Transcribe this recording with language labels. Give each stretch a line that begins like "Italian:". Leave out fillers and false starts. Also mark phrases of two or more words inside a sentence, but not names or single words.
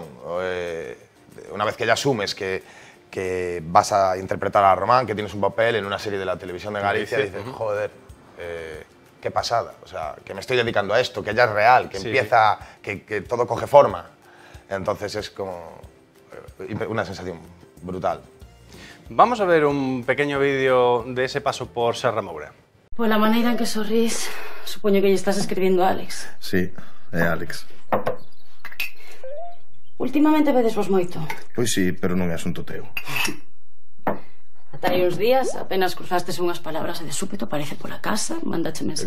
Spanish: Una vez que ya asumes que vas a interpretar a Román, que tienes un papel en una serie de la Televisión de Galicia, dices, joder, qué pasada, o sea, que me estoy dedicando a esto, que ya es real, que empieza, que todo coge forma. Entonces es como una sensación brutal. Vamos a ver un pequeño vídeo de ese paso por Serra Moura.
Galician: Pola maneira en que sorrís, supoño que lle estás escribindo a Alex. Sí, é Alex. Últimamente vedes vos moito. Pois sí, pero non é asunto teu. Ata hai uns días apenas cruzastes unhas palabras e de súpeto aparece pola casa, mandache mensaje.